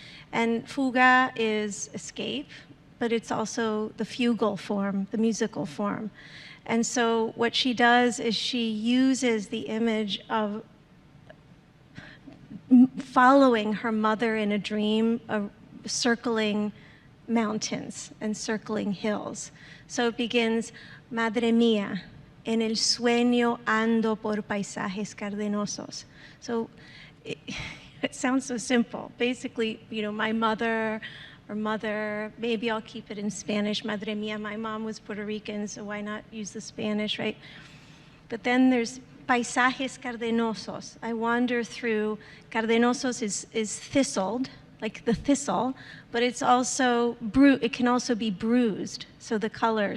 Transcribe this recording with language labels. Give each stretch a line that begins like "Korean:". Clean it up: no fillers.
English: And fuga is escape, but it's also the fugal form, the musical form. And so what she does is she uses the image of following her mother in a dream, circling mountains and circling hills. So it begins,
Spanish: Madre mía, en el sueño ando por paisajes cardenosos.
English: So it sounds so simple. Basically, my mother, or mother, maybe I'll keep it in Spanish,
Spanish: Madre mía.
English: My mom was Puerto Rican, so why not use the Spanish, right? But then there's
Spanish: paisajes cardenosos.
English: I wander through, cardenosos is thistled, like the thistle, but it's also, it can also be bruised, so the color.